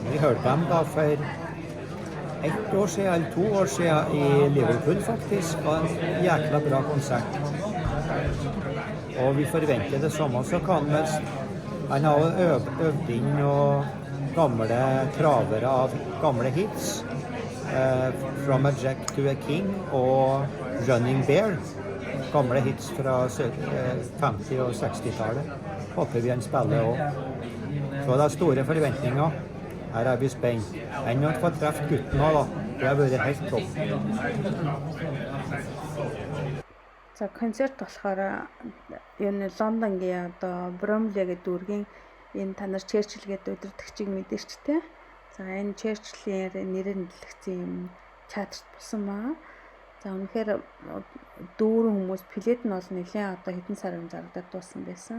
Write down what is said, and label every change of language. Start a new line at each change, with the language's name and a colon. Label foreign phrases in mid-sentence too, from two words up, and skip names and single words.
Norwegian: Vi hørte dem da for 1 år siden, eller 2 år siden i Liverpool faktisk. Det var en jækla bra konsert. Og vi forventer det samme, så kan han har øvd inn noen gamle travere av gamle hits. From a Jack to a King og Running Bear. Gamle hits fra 50- og 60-tallet. Håper vi han spiller også. Så det er store forventninger. Her vi spent. Han har fått treffe gutten også da. Det har vært helt topp.
Mongolian: За концерт болохоор энэ Лондонгийн одоо Bromley гэдэг дүүргийн энэ та нар Churchill гэдэг удирдагчийг мэдээж тэ. За энэ Churchill-ийн нэрээр нэлэгдсэн юм театрт болсон маа. За үнэхээр дүүрэн хүмүүс плед нь бол нэлээд одоо хэдэн сарын зарагдаад дууссан байсан.